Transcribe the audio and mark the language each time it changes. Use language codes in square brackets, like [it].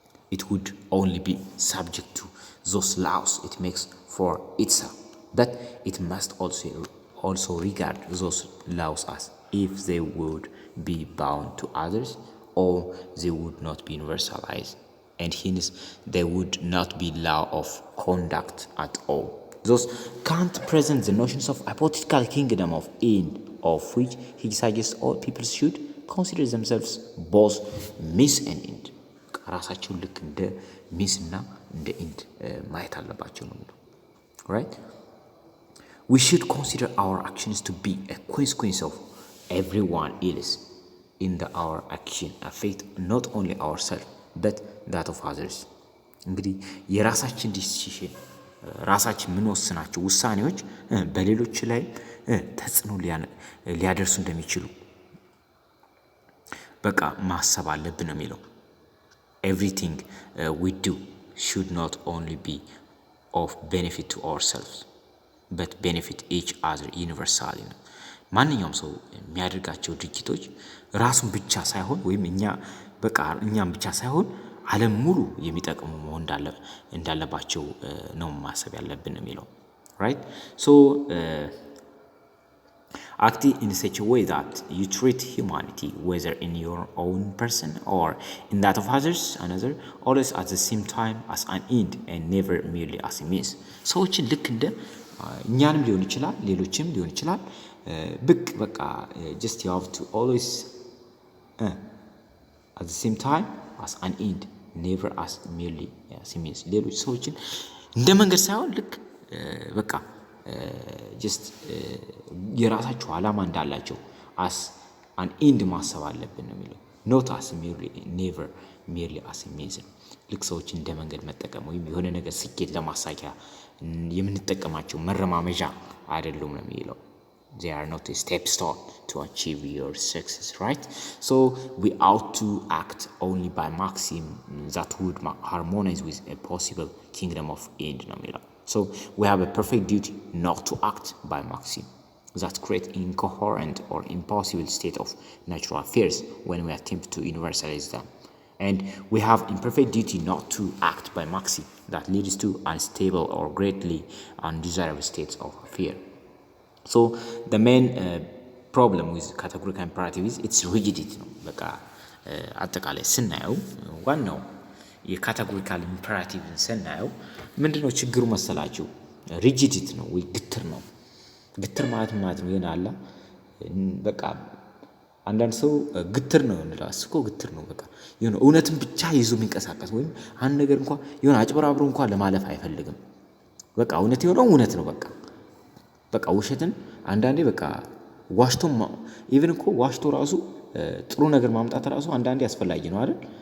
[en] It would only be subject to those laws it makes for itself, but it must also regard those laws as if they would be bound to others, or they would not be universalized, and hence they would not be law of conduct at all. Thus, Kant presents the notions of hypothetical kingdom of end, of which he suggests all people should consider themselves both means and end. [am] ራሳቸውን ልክ እንደ ሚስ እና እንደ ኢንድ ማየት አለባቸው ነው የሚለው። [en] right? We should consider our actions to be a consequence of everyone else, in that our action affect not only ourselves but that of others. [am] እንግዲህ የራሳችን ዲሲሽን ራሳችን የምንወስናቸው ውሳኔዎች በሌሎች ላይ ተጽዕኖ ሊያደርሱ እንደሚችሉ በቃ ማሰብ አለብን ነው የሚለው። [en] Everything we do should not only be of benefit to ourselves but benefit each other universally [am] ነው። ማንኛውም ሰው የሚያደርጋቸው ድርጊቶች ራሱን ብቻ ሳይሆን ወይም እኛም ብቻ ሳይሆን ዓለም ሙሉ የሚጠቅሙ መሆን እንዳለባቸው ነው ማሰብ ያለብን ነው የሚለው። [en] right? So acting in such a way that you treat humanity, whether in your own person or in that of another, always at the same time as an end and never merely as a means. [am] ሰዎችን ልክ እንደ እኛንም ሊሆን ይችላል ሌሎችም ሊሆን ይችላል በቃ [en] just you have to always at the same time as an end, never as merely as a means. [am] ሌሎች ሰዎችን እንደ መንገድ ሳይሆን ልክ በቃ [en] just [am] የራሳቸው ዓላማ እንዳላቸው [en] as an end [am] ማሰብ አለብን ነው የሚለው። [en] not as merely, never merely as a means [am] ነው። ልክ ሰዎች እንደ መንገድ መጠቀም ወይም የሆነ ነገር ስኬት ለማሳኪያ የምንጠቀማቸው መረማመጃ አይደሉም ነው የሚለው። [en] They are not a stepstone to achieve your success, right? So we ought to act only by maxim that would harmonize with a possible kingdom of end ነው የሚለው። So we have a perfect duty not to act by maxim that create incoherent or impossible state of natural affairs when we attempt to universalize them. And we have imperfect duty not to act by maxim that leads to unstable or greatly undesirable states of affair. So the main problem with categorical imperative is its rigidity [am] ነው። በቃ አጠቃላይ ስናየው ዋናው የካቴጎሪካል ኢምፐራቲቭን ስናየው ምንድነው ችግሩ መሰላችሁ? ሪጂዲቲ ነው ወይ ግትር ነው። ግትር ማለት ነው ይሆናል በቃ አንዳንድ ሰው ግትር ነው እንላለን። እኮ ግትር ነው በቃ የሆነ እውነትን ብቻ ይዞ የሚንቀሳቀስ ወይም አንድ ነገር እንኳን የሆነ አጭበራብሮ እንኳን ለማለፍ አይፈልግም። በቃ እውነት የሆነው እውነት ነው በቃ ውሸትን አንዳንዴ በቃ ዋሽቶ ኢቭን እኮ ዋሽቶ ራሱ ጥሩ ነገር ማምጣት ራሱ አንዳንዴ አስፈላጊ ነው አይደል?